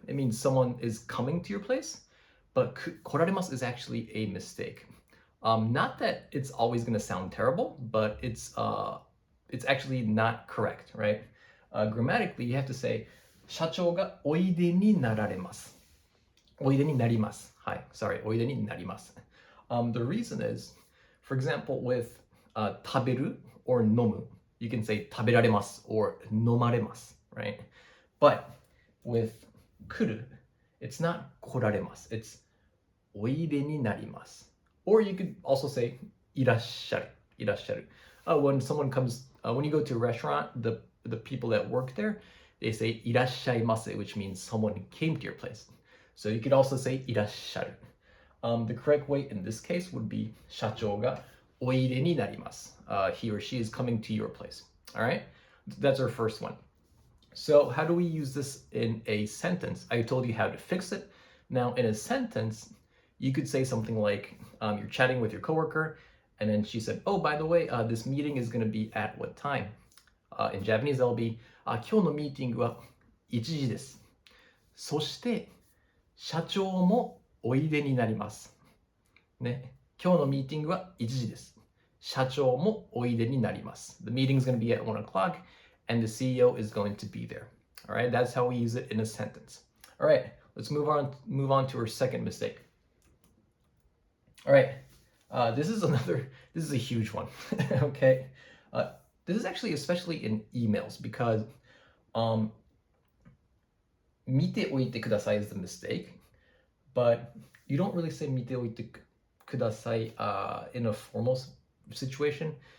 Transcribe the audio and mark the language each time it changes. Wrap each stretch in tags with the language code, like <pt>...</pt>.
<en>It means someone is coming to your place. But</en> <ja>来られます</ja> <en>is actually a mistake. Not that it's always going to sound terrible, but it's actually not correct, right? Grammatically, you have to say</en> <ja>社長がおいでになられます。おいでになります。はい、</ja> <en>sorry,</en> <ja>おいでになります。</ja> <en>The reason is, for example, with</en> <ja>食べる</ja> <en>or</en> <ja>飲む,</ja> <en>you can say</en> <ja>食べられます</ja> <en>or</en> <ja>飲まれます,</ja> <en>right? But with 来る, it's not</en> <ja>来られます.</ja> <en>It's</en> <ja>おいでになります.</ja> <en>Or you could also say</en> <ja>いらっしゃる. いらっしゃる.</ja> <en>When someone comes, when you go to a restaurant, the people that work there, they say</en> <ja>いらっしゃいませ,</ja> <en>which means someone came to your place. So you could also say</en> <ja>いらっしゃる.</ja> <en>The correct way in this case would be</en> <ja>社長がおいでになります.</ja> <en>He or she is coming to your place. All right? That's our first one. So how do we use this in a sentence? I told you how to fix it. Now in a sentence, you could say something like you're chatting with your coworker, and then she said, oh, by the way, this meeting is going to be at what time? In Japanese, that'll be</en> <ja>今日のミーティングは1時です。そして社長もおいでになります。ね。今日のミーティングは1時です。社長もおいでになります。</ja> <en>The meeting is going to be at 1 o'clock, and the CEO is going to be there. All right, that's how we use it in a sentence. All right, let's move on to our second mistake. All right, this is a huge one. Okay, this is actually especially in emails because</en> <ja>見ておいてください</ja> <en>is the mistake, but you don't really say 見ておいてください in a formal situation.</en>